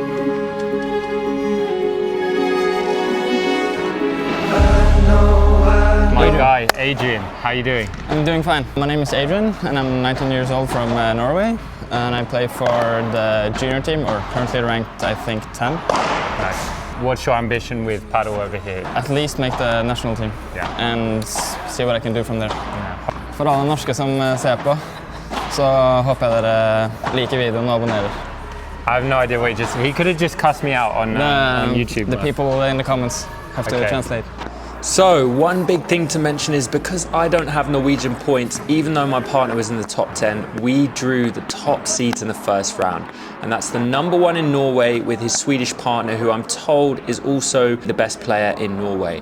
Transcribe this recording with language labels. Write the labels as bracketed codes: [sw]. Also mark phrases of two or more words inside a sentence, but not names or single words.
[en] My guy, Adrian, how you doing? I'm doing fine. My name is Adrian and I'm 19 years old from Norway, and I play for the junior team, or currently ranked I think 10. Nice. What's your ambition with paddle over here? At least make the national team, and see what I can do from there. [no] For alle norske som ser på, så håper jeg dere liker videoen og abonnerer. [en] I have no idea what he could have just cussed me out on YouTube. The people in the comments have to translate. So, one big thing to mention is because I don't have Norwegian points, even though my partner was in the top 10, we drew the top seeds in the first round. And that's the #1 in Norway with his Swedish partner, who I'm told is also the best player in Norway.